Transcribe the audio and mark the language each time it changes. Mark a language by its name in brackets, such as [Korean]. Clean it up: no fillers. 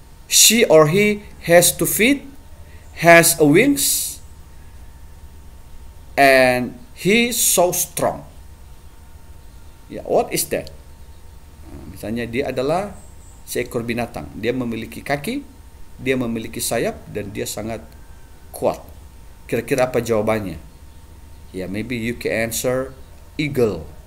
[English] She or he has 2 feet, has a wings, and he so strong. Ya, what is that? [Indonesian] Misalnya dia adalah seekor binatang. Dia memiliki kaki, dia memiliki sayap, dan dia sangat kuat. Kira-kira apa jawabannya? [English] Ya, maybe you can answer eagle.